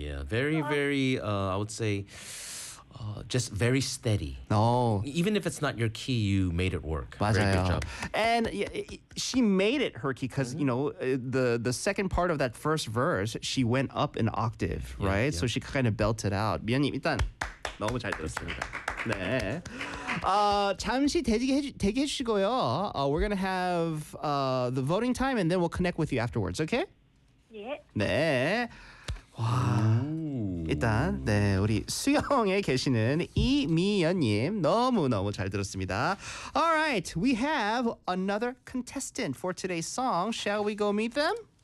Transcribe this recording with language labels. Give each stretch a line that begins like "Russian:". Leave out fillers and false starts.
English: Yeah. Very, very, I would say... just very steady. Oh. Even if it's not your key, you made it work.
Korean: 맞아요.
English: Very good job. And she made it her key because, you know, the second part of that first verse, she went up an octave, yeah, right? Yeah. So she kind of belted out.
Korean: 미연님, 일단 너무 잘 들었습니다. 네. 잠시 대기해 주시고요.
English: We're going to have the voting time and then we'll connect with you afterwards, okay? Yeah.
Korean: 네. 와, 일단 네 우리 수영에 계시는 이미연님 너무너무 잘 들었습니다.
English: All right, we have another contestant for today's song. Shall we go meet them?